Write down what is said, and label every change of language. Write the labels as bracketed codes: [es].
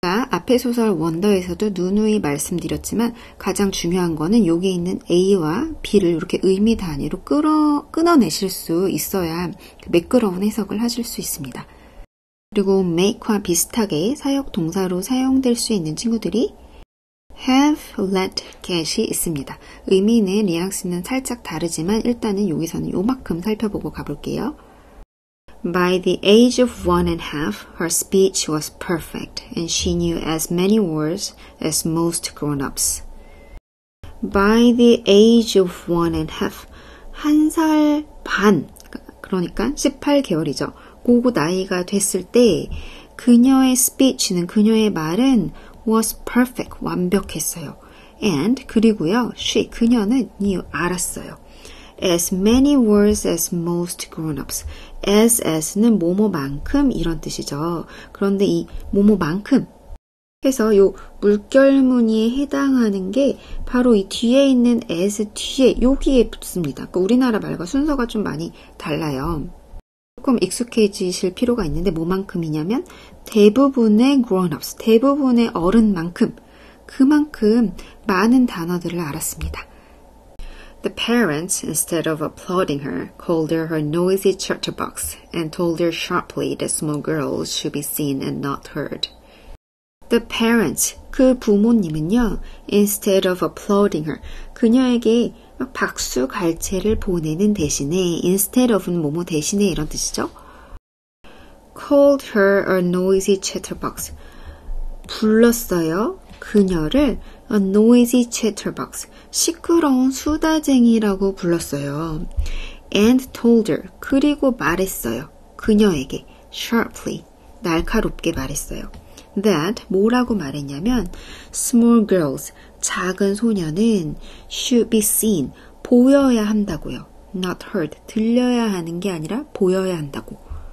[ko] 앞의 소설 원더에서도 누누이 말씀드렸지만 가장 중요한 거는 여기 있는 A와 B를 이렇게 의미 단위로 끊어내실 수 있어야 매끄러운 해석을 하실 수 있습니다. 그리고 make와 비슷하게 사역 동사로 사용될 수 있는 친구들이 have, let, get이 있습니다. 의미는 뉘앙스는 살짝 다르지만 일단은 여기서는 요만큼 살펴보고 가볼게요. [en] By the age of 1.5, her speech was perfect, and she knew as many words as most grown-ups. By the age of 1.5, [ko] 1살 반, 그러니까 18개월이죠. 그 나이가 됐을 때 그녀의 speech는, 그녀의 말은 [en] was perfect, [ko] 완벽했어요. And, 그리고요, 그녀는 knew, 알았어요. [en] As many words as most grown-ups. [ko] as는 뭐뭐만큼 이런 뜻이죠. 그런데 이 뭐뭐만큼 해서 요 물결무늬에 해당하는 게 바로 이 뒤에 있는 as 뒤에 여기에 붙습니다. 그러니까 우리나라 말과 순서가 좀 많이 달라요. 조금 익숙해지실 필요가 있는데 뭐만큼이냐면 대부분의 grown-ups, 대부분의 어른만큼 그만큼 많은 단어들을 알았습니다. [en] The parents, instead of applauding her, called her her noisy chatterbox and told her sharply that small girls should be seen and not heard. The parents, [ko] 그 부모님은요, [en] instead of applauding her, [ko] 그녀에게 박수 갈채를 보내는 대신에, [en] instead of [ko] 는 뭐뭐 대신에 이런 뜻이죠. [en] Called her a noisy chatterbox. [ko] 불렀어요. 그녀를 [en] a noisy chatterbox, [ko] 시끄러운 수다쟁이라고 불렀어요. [en] And told her, [ko] 그리고 말했어요. 그녀에게 sharply, 날카롭게 말했어요. That, 뭐라고 말했냐면 [en] small girls, [ko] 작은 소녀는 [en] should be seen, [ko] 보여야 한다고요. [en] Not heard, [ko] 들려야 하는 게 아니라 보여야 한다고.